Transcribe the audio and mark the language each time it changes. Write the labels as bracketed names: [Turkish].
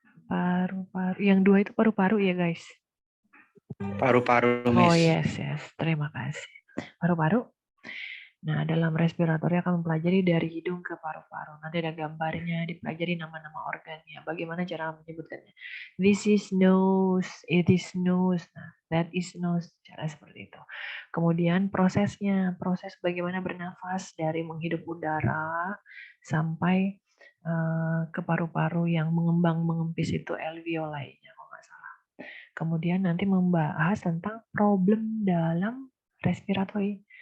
[Indonesian] Paru-paru, yang dua itu paru-paru ya guys. Paru-paru, Oh [English] Miss. [Indonesian] yes, terima kasih. Paru-paru. Nah, dalam respiratori akan mempelajari dari hidung ke paru-paru. Nanti ada gambarnya, dipelajari nama-nama organnya. Bagaimana cara menyebutkannya. [English] This is nose, it is nose, nah, that is nose. [Indonesian] Cara seperti itu. Kemudian prosesnya, proses bagaimana bernafas dari menghirup udara sampai ke paru-paru yang mengembang mengempis itu alveoli-nya kalau nggak salah. Kemudian nanti membahas tentang problem dalam respiratori.